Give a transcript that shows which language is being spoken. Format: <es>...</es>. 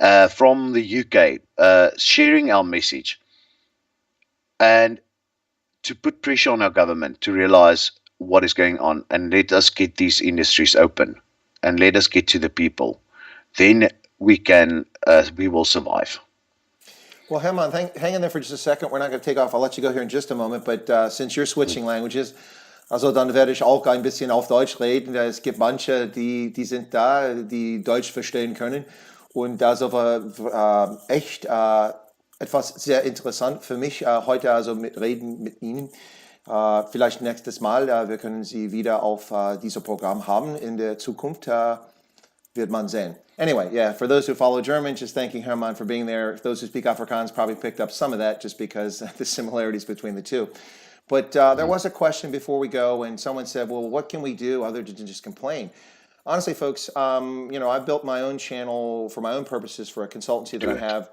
<en>From the UK, sharing our message and to put pressure on our government to realize what is going on and let us get these industries open and let us get to the people. Then we will survive. Well, Herman, hang in there for just a second. We're not going to take off. I'll let you go here in just a moment. But since you're switching languages,</en> <de>also dann werde ich auch ein bisschen auf Deutsch reden. Es gibt manche, die sind da, die Deutsch verstehen können. Und da ist aber echt etwas sehr interessant für mich, heute also reden mit Ihnen. Vielleicht nächstes Mal, wir können Sie wieder auf diesem Programm haben in der Zukunft. Wird man sehen.</de> <en>Anyway, yeah, for those who follow German, just thanking Herman for being there. Those who speak Afrikaans probably picked up some of that just because the similarities between the two. But there was a question before we go, and someone said, well, what can we do other than just complain? Honestly, folks, I've built my own channel for my own purposes for a consultancy that I have.</en>